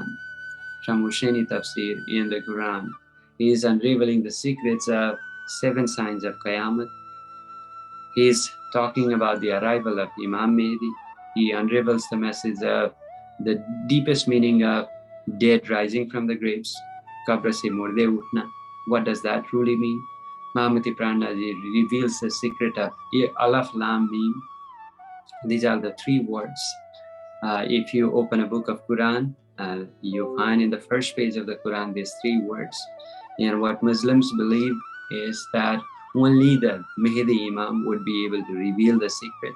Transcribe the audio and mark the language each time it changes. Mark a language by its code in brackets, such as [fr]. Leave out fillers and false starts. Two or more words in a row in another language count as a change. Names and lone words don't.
[en] From Husaini Tafsir in the Quran, he is unraveling the secrets of 7 signs of Qiyamah. He is talking about the arrival of Imam Mahdi. He unravels the message of the deepest meaning of dead rising from the graves. [ur] قبر سے مردے اٹھنا. [en] What does that truly mean? Mahamati Prananaji reveals the secret of Alaf Lam Mim. These are the 3 words. If you open a book of Quran, you find in the first page of the Quran these 3 words. And what Muslims believe is that only the Mahdi Imam would be able to reveal the secrets.